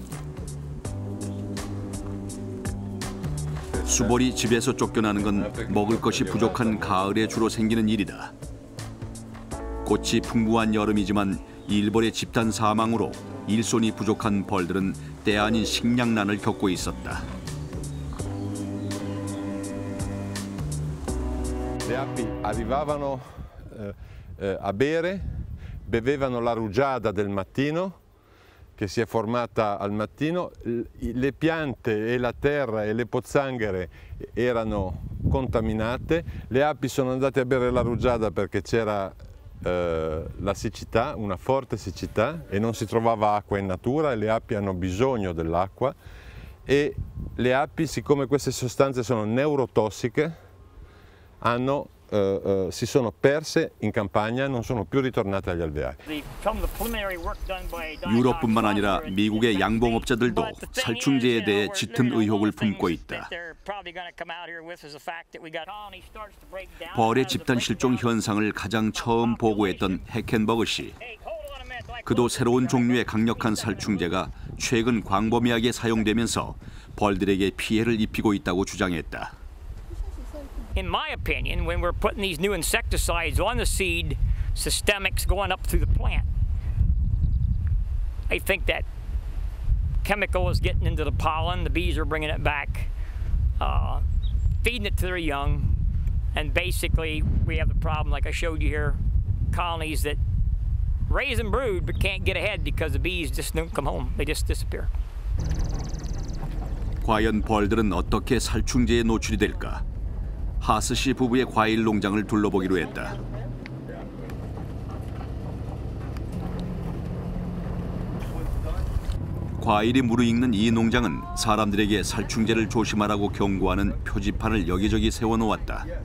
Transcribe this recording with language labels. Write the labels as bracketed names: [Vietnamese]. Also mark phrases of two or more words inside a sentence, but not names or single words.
[Korean] 수벌이 집에서 쫓겨나는 건 먹을 것이 부족한 가을에 주로 생기는 일이다. 꽃이 풍부한 여름이지만 일벌의 집단 사망으로 일손이 부족한 벌들은 때 아닌 식량난을 겪고 있었다. [Italian] Le api arrivavano a bere, bevevano la rugiada del mattino che si è formata al mattino, le piante e la terra e le pozzanghere erano contaminate, le api sono andate a bere la rugiada perché c'era la siccità, una forte siccità e non si trovava acqua in natura e le api hanno bisogno dell'acqua e le api, siccome queste sostanze sono neurotossiche, si sono perse in campagna, non sono più ritornate agli alveari. [Korean] 유럽뿐만 아니라 미국의 양봉업자들도 살충제에 대해 짙은 의혹을 품고 있다. 벌의 집단 실종 현상을 가장 처음 보고했던 해켄버그 씨. 그도 새로운 종류의 강력한 살충제가 최근 광범위하게 사용되면서 벌들에게 피해를 입히고 있다고 주장했다. [English] In my opinion, when we're putting these new insecticides on the seed, systemics going up through the plant, I think that chemical is getting into the pollen, the bees are bringing it back, feeding it to their young, and basically we have the problem, like I showed you here, colonies that raise and brood but can't get ahead because the bees just don't come home, they just disappear. [Korean] 과연 벌들은 어떻게 살충제에 노출이 될까? 하스 씨 부부의 과일 농장을 둘러보기로 했다. 과일이 무르익는 이 농장은 사람들에게 살충제를 조심하라고 경고하는 표지판을 여기저기 세워놓았다.